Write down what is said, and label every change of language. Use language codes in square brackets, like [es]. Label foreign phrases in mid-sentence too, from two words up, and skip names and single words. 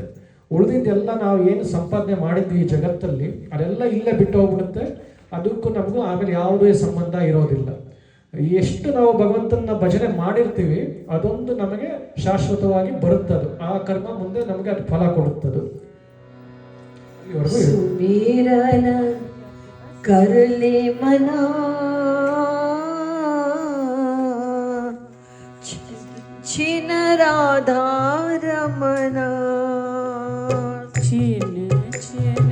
[kn] ಉಳಿದಿದ್ದೆಲ್ಲ ನಾವು ಏನು ಸಂಪಾದನೆ ಮಾಡಿದ್ವಿ ಈ ಜಗತ್ತಲ್ಲಿ ಅದೆಲ್ಲ ಇಲ್ಲೇ ಬಿಟ್ಟು ಹೋಗ್ಬಿಡುತ್ತೆ. ಅದಕ್ಕೂ ನಮಗೂ ಆಮೇಲೆ ಯಾವುದೇ ಸಂಬಂಧ ಇರೋದಿಲ್ಲ. ಎಷ್ಟು ನಾವು ಭಗವಂತನ ಭಜನೆ ಮಾಡಿರ್ತೀವಿ ಅದೊಂದು ನಮಗೆ ಶಾಶ್ವತವಾಗಿ ಬರುತ್ತದು. ಆ ಕರ್ಮ ಮುಂದೆ ನಮಗೆ ಅದು ಫಲ ಕೊಡುತ್ತದು. [hi] सुमिरन कर ले मना, छिन राधा रमना. छिन छिन